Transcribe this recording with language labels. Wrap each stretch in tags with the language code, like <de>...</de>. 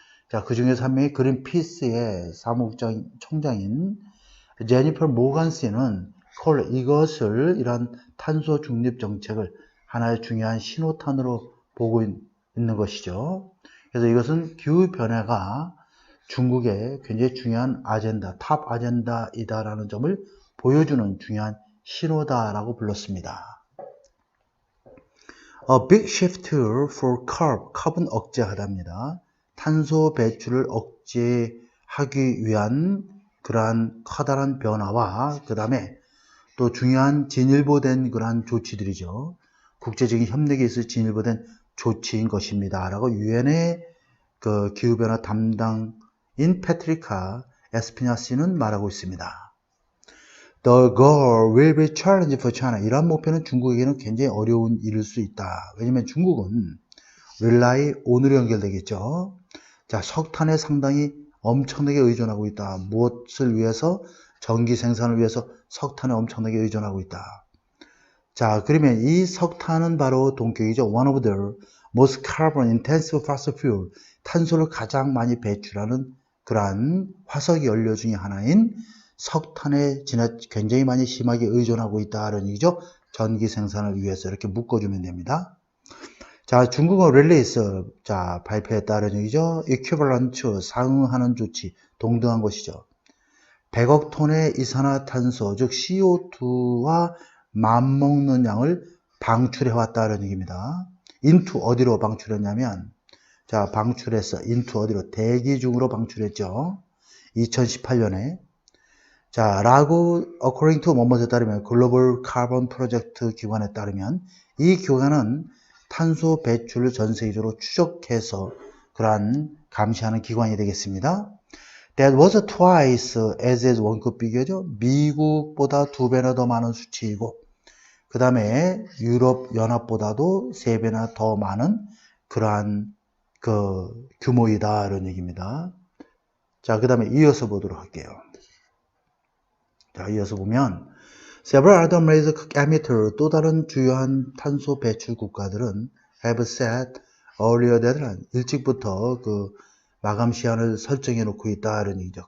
<ko>자, 그 중에서 한 명이 그린피스의 사무총장인 제니퍼 모간스는 이것을, 이러한 탄소 중립 정책을 하나의 중요한 신호탄으로 보고 있는 것이죠. 그래서 이것은 기후 변화가 중국의 굉장히 중요한 아젠다, 탑 아젠다이다라는 점을 보여주는 중요한 신호다라고 불렀습니다.</ko> <en>A big shift for carb은</en> <ko>억제하답니다. 탄소 배출을 억제하기 위한 그러한 커다란 변화와, 그 다음에 또 중요한 진일보된 그러한 조치들이죠. 국제적인 협력에 있어 진일보된 조치인 것입니다. 라고 유엔의 기후변화 담당인 패트리카 에스피냐스는 말하고 있습니다.</ko> <en>The goal will be challenging for China.</en> <ko>이러한 목표는 중국에게는 굉장히 어려운 일일 수 있다. 왜냐하면 중국은</ko> <en>rely on</en> <ko>으로 연결되겠죠. 자, 석탄에 상당히 엄청나게 의존하고 있다. 무엇을 위해서? 전기 생산을 위해서 석탄에 엄청나게 의존하고 있다. 자, 그러면 이 석탄은 바로 동격이죠.</ko> <en>One of the most carbon intensive fossil fuel.</en> <ko>탄소를 가장 많이 배출하는 그러한 화석 연료 중에 하나인 석탄에 굉장히 많이 심하게 의존하고 있다는 얘기죠. 전기 생산을 위해서 이렇게 묶어주면 됩니다. 자, 중국어 릴리스, 자, 발표에 따른 얘기죠. equivalent, 상응하는 조치, 동등한 것이죠. 100억 톤의 이산화탄소, 즉 CO2와 맞먹는 양을 방출해왔다는 얘기입니다. into 어디로 방출했냐면, 자, 방출했어. into 어디로? 대기 중으로 방출했죠. 2018년에. 자, 라고</ko> <en>according to</en> <ko>뭐뭐에 따르면 글로벌 카본 프로젝트 기관에 따르면 이 기관은 탄소 배출을 전 세계적으로 추적해서 그러한 감시하는 기관이 되겠습니다.</ko> <en>That was twice as</en> <ko>원급 비교죠. 미국보다 2배나 더 많은 수치이고, 그 다음에 유럽 연합보다도 3배나 더 많은 그러한 규모이다, 이런 얘기입니다. 자, 그 다음에 이어서 보도록 할게요. 자, 이어서 보면</ko> <en>Several other major emitters,</en> <ko>또 다른 주요한 탄소 배출 국가들은</ko> <en>have set earlier deadline,</en> <ko>일찍부터 마감 시한을 설정해 놓고 있다, 이런 얘기죠.</ko>